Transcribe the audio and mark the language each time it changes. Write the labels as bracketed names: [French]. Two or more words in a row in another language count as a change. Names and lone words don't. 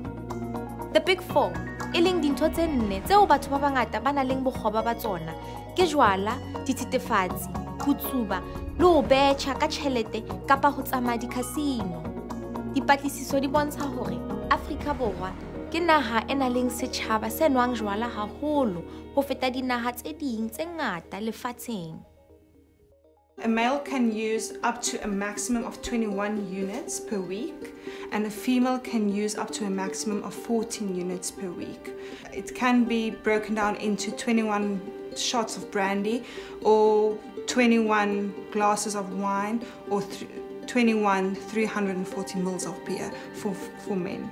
[Southern Sotho] The Big Four, e leng dintho tse nne tseo batho ba bangata ba nang le bokgoba ba tsona, ke jwala, dithethefatsi, ho tsuba le ho betjha ka tjhelete kapa ho tsamaya di-casino. Dipatlisiso di bontsha hore Afrika Borwa ke naha e nang le setjhaba se nwang jwala haholo ho feta dinaha tse ding tse ngata lefatsheng. [English] A male can use up to a maximum of 21 units per week, and a female can use up to a maximum of 14 units per week. It can be broken down into 21 shots of brandy, or 21 glasses of wine, or 21 340 mils of beer for men.